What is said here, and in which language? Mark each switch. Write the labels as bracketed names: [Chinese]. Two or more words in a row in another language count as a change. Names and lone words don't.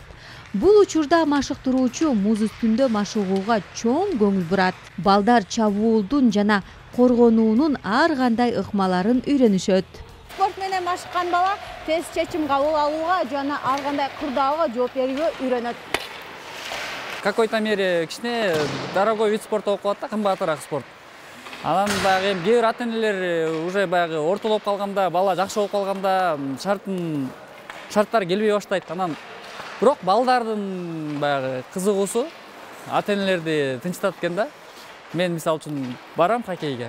[Kyrgyz] Бул учурда машыктыруучу муз үстүндө машыгууга чоң көңүл бурат. Балдар чабуулдун жана коргонуунун ар кандай ыкмаларын үйрөнүшөт. Спорт менен машыккан бала тез чечим кабыл алууга жана ар кандай кырдаалга жооп берүүгө үйрөнөт. [Russian] В какой-то мере [Kyrgyz] кичине [Russian] дорогой вид спорта [Kyrgyz] болуп калат да, кымбатыраак спорт. Анан дагы кээ бир ата-энелер уже баягы ортолоп калганда, бала жакшы болуп калганда шарттары келбей баштайт. Анан бирок балдардын баягы кызыгуусу ата-энелерди тынчтат экен да. Мен мисалы үчүн барам хоккейге.